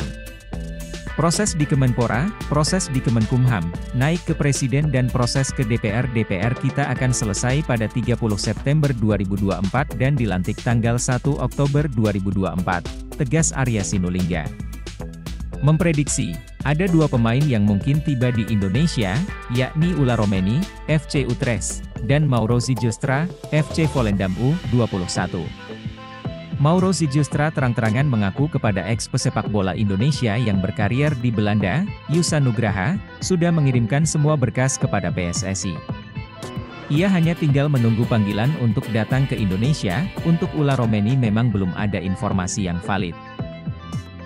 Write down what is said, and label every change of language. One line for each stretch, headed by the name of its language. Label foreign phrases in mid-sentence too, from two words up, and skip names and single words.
Indonesian: Proses di Kemenpora, proses di Kemenkumham, naik ke Presiden dan proses ke DPR. DPR kita akan selesai pada 30 September 2024 dan dilantik tanggal 1 Oktober 2024, tegas Arya Sinulinga. Memprediksi, ada dua pemain yang mungkin tiba di Indonesia, yakni Ular Romeni, FC Utrecht, dan Mauro Zilja, FC Volendam U21. Mauro Zilja terang-terangan mengaku kepada ex-pesepak bola Indonesia yang berkarier di Belanda, Yusa Nugraha, sudah mengirimkan semua berkas kepada PSSI. Ia hanya tinggal menunggu panggilan untuk datang ke Indonesia. Untuk Ular Romeni memang belum ada informasi yang valid.